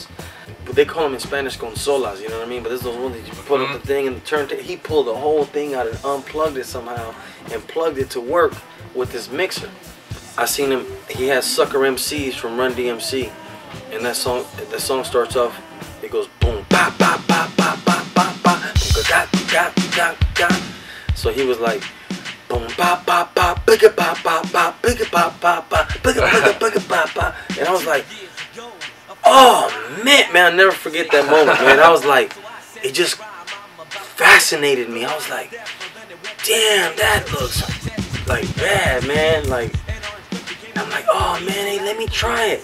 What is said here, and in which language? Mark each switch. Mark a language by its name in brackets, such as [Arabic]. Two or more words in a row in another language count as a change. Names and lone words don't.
[English] They call them in Spanish consolas, you know what I mean? But this is the one that you put up the thing and the turntable. He pulled the whole thing out and unplugged it somehow and plugged it to work with this mixer. I seen him. He has Sucker MCs from Run DMC, and that song starts off. It goes boom, ba ba ba ba ba ba ba, ga ga ga ga. So he was like, boom, ba ba ba, bigga ba ba ba, bigga ba ba ba, bigga bigga bigga ba ba. And I was like, oh man, I'll never forget that moment, man. I was like, it just fascinated me. I was like, damn, that looks like bad, man. Like, I'm like, oh man, hey, let me try it.